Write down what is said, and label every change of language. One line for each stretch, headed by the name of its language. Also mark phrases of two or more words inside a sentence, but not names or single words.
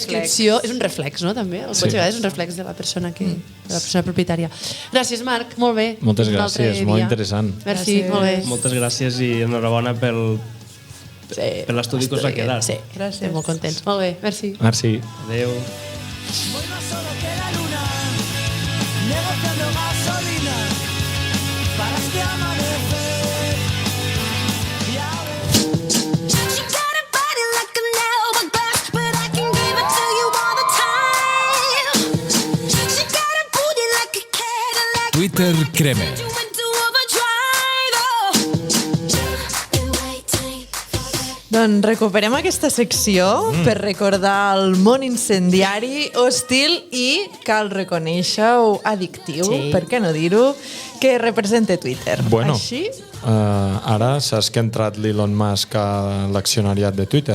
Catalan: descripció, és un reflex, no? També, el cotxe a vegades és un reflex de la persona de la persona propietària. Gràcies, Marc, molt bé. Moltes Un altre gràcies, molt dia. interessant. Merci, Gràcies. molt bé. Moltes gràcies i enhorabona per l'estudi que us ha quedat. Sí, Gràcies. estem molt contents. Molt bé, merci. Merci. Adéu.
English: She got a body like an hourglass, but I can give it to you all the time. She got a booty like a Cadillac.
Catalan: Twitter Crema.
English: You into overdrive. Oh. Been waiting for that
Catalan: Doncs recuperem aquesta secció per recordar el món incendiari, hostil i, cal reconèixer-ho, addictiu, per què no dir-ho, que representa Twitter. Bueno, Així? ara saps que ha entrat l'Elon Musk a l'accionariat de Twitter.